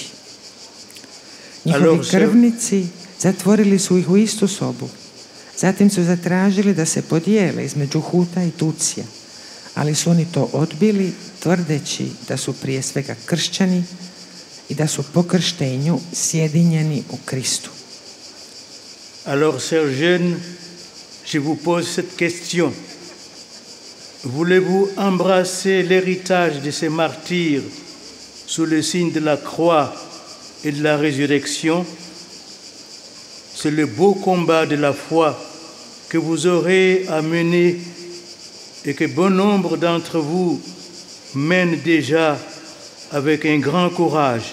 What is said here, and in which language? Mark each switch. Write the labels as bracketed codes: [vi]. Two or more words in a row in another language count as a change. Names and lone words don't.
[hr] Njihovi krvnici zatvorili su ih u istu sobu. Zatim su zatražili da se podijele između Huta i Tutsija, ali su oni to odbili tvrdeći da su prije svega kršćani i da su po krštenju sjedinjeni u Kristu. [fr] Alors, chers jeunes, je vous pose cette question. Voulez-vous embrasser l'héritage de ces martyrs sous le signe de la croix et de la résurrection? C'est le beau combat de la foi que vous aurez à mener et que bon nombre d'entre vous mènent déjà avec un grand courage.